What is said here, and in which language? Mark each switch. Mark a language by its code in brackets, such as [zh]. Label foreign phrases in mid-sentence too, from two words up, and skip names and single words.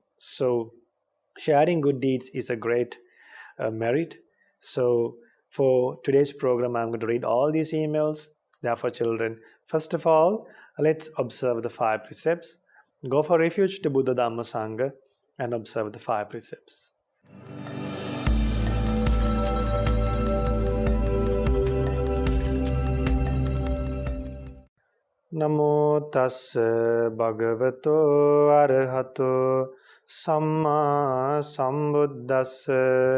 [en] So sharing good deeds is a great merit. So for today's program, I'm going to read all these emails. They are for children. First of all, let's observe the 5 precepts. Go for refuge to Buddha Dhamma Sangha and observe the 5 precepts. [pi] Namo tassa bhagavato arahato samma sambuddhassa.